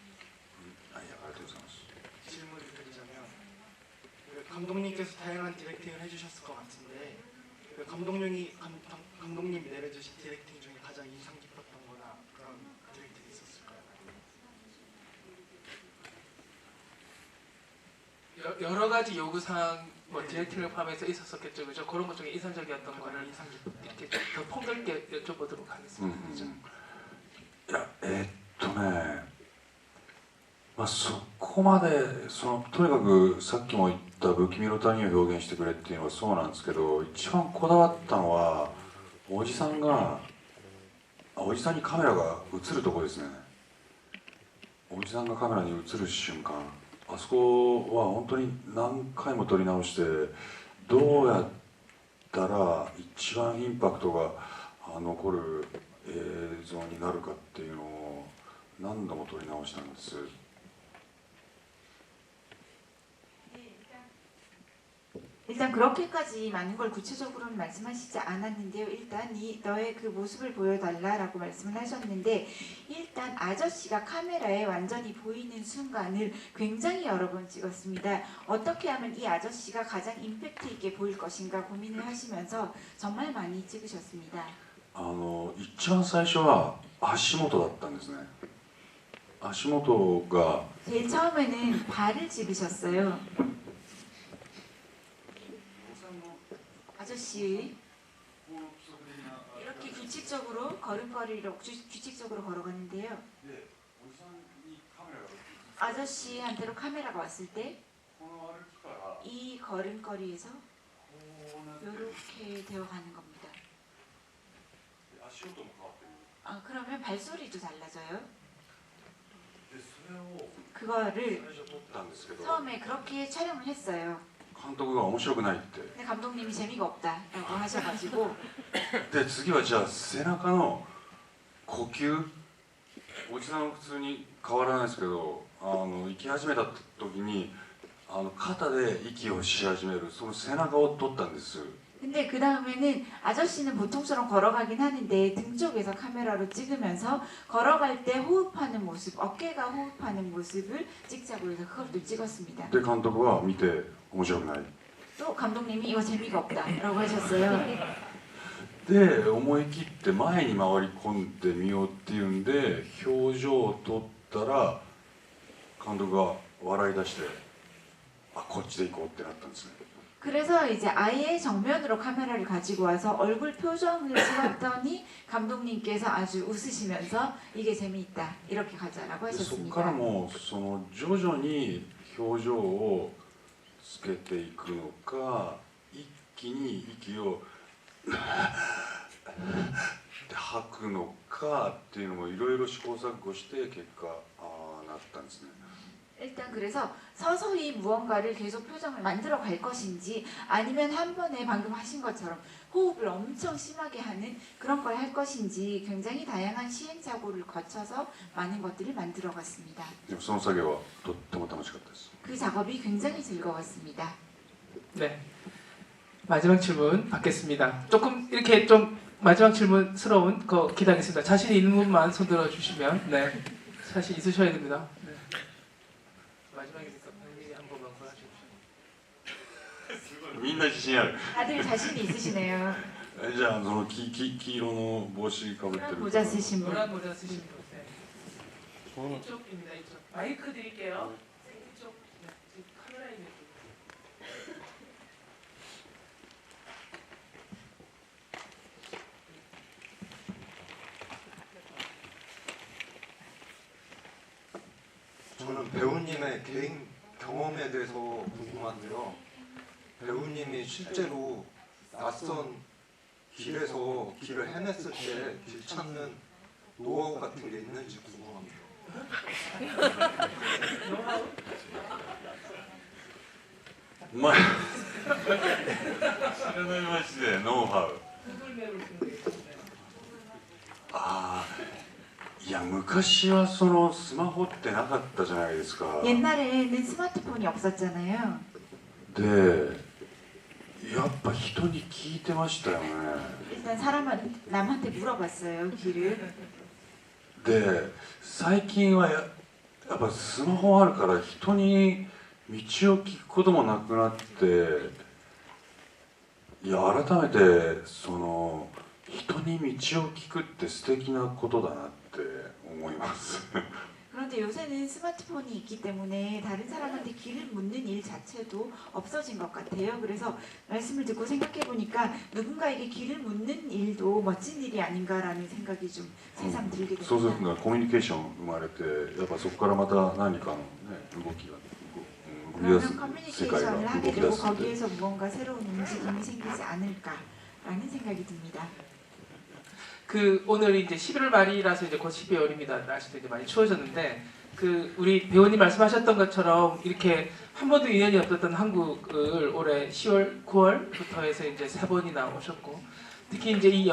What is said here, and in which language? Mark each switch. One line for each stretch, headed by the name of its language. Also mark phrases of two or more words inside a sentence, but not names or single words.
Korean: 질문을 드리자면 그 감독님께서 다양한 디렉팅을 해주셨을 것 같은데 그 감독님이 내려주신 디렉팅 중에 가장 인상 깊었던 거나 그런 디렉팅이 있었을까요? 여러 가지 요구사항 디렉팅을 포함해서 있었었겠죠, 그죠? 그런 것 중에 인상적이었던 거를 이렇게 더 폭넓게 여쭤보도록 하겠습니다.
Japanese: そこまでとにかくさっきも言った不気味の谷を表現してくれっていうのはそうなんですけど、一番こだわったのはおじさんにカメラが映るところですね。おじさんがカメラに映る瞬間、あそこは本当に何回も撮り直して、どうやったら一番インパクトが残る映像になるかっていうのを何度も撮り直したんです。
Korean: 일단 그렇게까지 많은 걸 구체적으로는 말씀하시지 않았는데요. 일단 너의 그 모습을 보여달라라고 말씀을 하셨는데, 일단 아저씨가 카메라에 완전히 보이는 순간을 굉장히 여러 번 찍었습니다. 어떻게 하면 이 아저씨가 가장 임팩트 있게 보일 것인가 고민을 하시면서 정말 많이 찍으셨습니다.
Japanese: 一番最初は足元だったんですね。足元が
Korean: 제일 처음에는 발을 찍으셨어요. 아저씨 이렇게 규칙적으로 걸음걸이로 규칙적으로 걸어가는데요. 아저씨한테로 카메라가 왔을 때 이 걸음걸이에서 이렇게 되어가는 겁니다. 그러면 발소리도 달라져요. 그거를 처음에 그렇게 촬영을 했어요.
Japanese: 監督が面白くないって
Korean: 근데 감독님이 재미가 없다라고 하셔가지고
Japanese: で次はじゃあ背中の呼吸おじさんは普通に変わらないですけど行き始めた時に肩で息をし始めるその背中を撮ったんです
Korean: 근데 그 다음에는 아저씨는 보통처럼 걸어가긴 하는데 등 쪽에서 카메라로 찍으면서 걸어갈 때 호흡하는 모습, 어깨가 호흡하는 모습을 찍자고 해서 그걸 또 찍었습니다.
Japanese: で監督は見て面白くない
Korean: 또 감독님이 이거 재미가 없다라고 하셨어요.
Japanese: で思い切って前に回り込んでみようっていうんで表情を撮ったら監督が笑い出してこっちで行こうってなったんですね
Korean: 그래서 이제 아예 정면으로 카메라를 가지고 와서 얼굴 표정을 찍었더니 감독님께서 아주 웃으시면서 이게 재미있다 이렇게 가자라고
Japanese: そこから
Korean: 하셨습니다.
Japanese: も徐々に表情をつけていくのか一気に息をって吐くのかっていうのもいろいろ試行錯誤して結果なったんですね
Korean: 일단 그래서 서서히 무언가를 계속 표정을 만들어 갈 것인지 아니면 한 번에 방금 하신 것처럼 호흡을 엄청 심하게 하는 그런 걸 할 것인지 굉장히 다양한 시행착오를 거쳐서 많은 것들을 만들어 갔습니다.
Japanese: でもその作業はとっても楽しかったです
Korean: 그 작업이 굉장히 즐거웠습니다. 네. 마지막 질문 받겠습니다. 조금 이렇게 좀 마지막 질문스러운 거 기다리겠습니다. 자신 있는 분만 손 들어 주시면 네. 자신 있으셔야 됩니다. 네. 마지막이니까 본인이 한 번만 골라주십시오.
Japanese: みんな自信ある
Korean: 다들 자신이 있으시네요.
Japanese: じゃあ黄色の帽子かぶってる
Korean: 모자 쓰신 분. 노란 모자 쓰신 분. 네. 이쪽입니다. 이쪽. 마이크 드릴게요. 이쪽. 네. 지금 카메라 있는 쪽. 저는 배우님의 개인 경험에 대해서 궁금한데요. 배우님이 실제로 낯선 길에서 길을 헤맸을 때 길 찾는 노하우 같은 게 있는지 궁금합니다.
Japanese: 마 知らないマジでノウハウいや昔はスマホってなかったじゃないですか
Korean: 옛날에는 스마트폰이 없었잖아요.
Japanese: でやっぱ人に聞いてましたよね
Korean: 일단 남한테 물어봤어요 길을.
Japanese: で最近はやっぱスマホあるから人に道を聞くこともなくなっていや改めて人に道を聞くって素敵なことだなって思います
Korean: 그런데 요새는 스마트폰이 있기 때문에 다른 사람한테 길을 묻는 일 자체도 없어진 것 같아요. 그래서 말씀을 듣고 생각해보니까 누군가에게 길을 묻는 일도 멋진 일이 아닌가라는 생각이 좀 새삼 들게
Japanese: そうする
Korean: 됩니다.
Japanese: とコミュニケーション生まれてやっぱそこからまた何かの、ね、動きが動き出
Korean: 그러면
Japanese: す世界が
Korean: 커뮤니케이션을
Japanese: 動
Korean: 하게
Japanese: き出
Korean: 되고
Japanese: すんで
Korean: 거기에서 무언가 새로운 움직임이 생기지 않을까라는 생각이 듭니다. 그 오늘 이제 11월 말이라서 이제 곧 12월입니다. 날씨도 이제 많이 추워졌는데 그 우리 배우님 말씀하셨던 것처럼 이렇게 한 번도 인연이 없었던 한국을 올해 10월, 9월부터 해서 이제 3번이나 오셨고 특히 이제 이